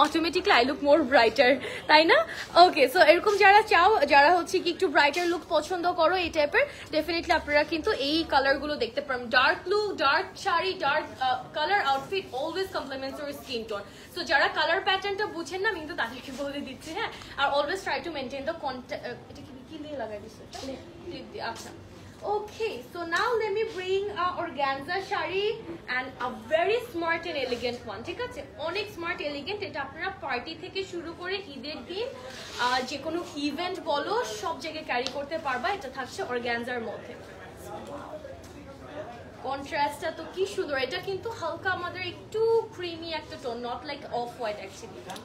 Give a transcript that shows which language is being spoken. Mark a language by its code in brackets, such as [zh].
[en] automatically I look more brighter, [bn] তাই না? ওকে, so এরকম যারা চাও, যারা হচ্ছে কি একটু ব্রাইটার লুক পছন্দ করো এই টাইপের, ডেফিনেটলি আপনারা কিন্তু এই কালারগুলো দেখতে পারেন। [en] Dark look, dark sari, dark colour outfit always compliments your skin tone. [bn] So যারা কালার প্যাটার্নটা বুঝেন না, আমি কিন্তু তাদেরকে বলে দিচ্ছি। হ্যাঁ, are [en] Always try to maintain the contact. [bn] এটা কি দিয়ে লাগাই দিচ্ছে? আচ্ছা, [en] okay, so now let me bring a organza shari and a very smart and elegant one. [bn] ঠিক আছে, অনেক স্মার্ট এলিগেন্ট। এটা আপনারা পার্টি থেকে শুরু করে ঈদের দিন যে কোনো ইভেন্ট বলো সব জায়গায় ক্যারি করতে পারবা। এটা থাকছে অর্গানজার মধ্যে। কন্ট্রাস্টটা তো কি সুন্দর। এটা কিন্তু হালকা আমাদের একটু ক্রিমি একটা tone, [en] Not like off white actually.